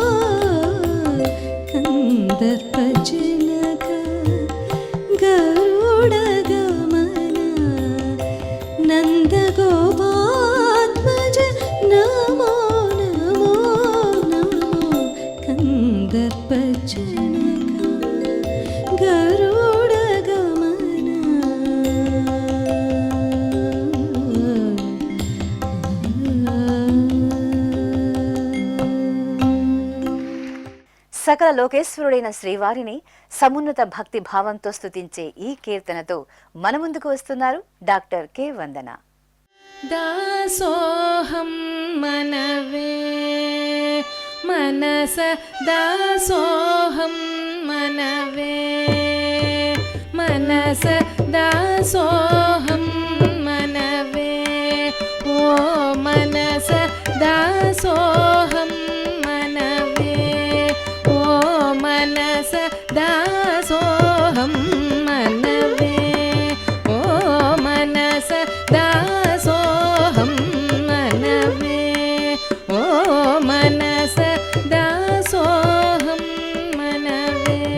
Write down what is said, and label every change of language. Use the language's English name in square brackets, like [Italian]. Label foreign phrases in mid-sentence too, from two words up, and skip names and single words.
[Sanskrit] कन्दर्पजनक गरुडगमन नन्दगोपात्मज नमो नमो नमो कन्दर्पजनक गरुडगमन [Telugu] సకల లోకేశ్వరుడైన శ్రీవారిని సమున్నత భక్తి భావంతో స్తుతించే ఈ కీర్తనతో మన ముందుకు వస్తున్నారు డాక్టర్ కె వందన. [Sanskrit] दासोऽहं मनवे मनस दासोऽहं मनवे मनस दासोऽहं मनवे ओ मनस दासोऽहं मनवे ओ मनस दासोऽहं मनवे ओ मनस दासोऽहं मनवे ओ मनस दासोऽहं मनवे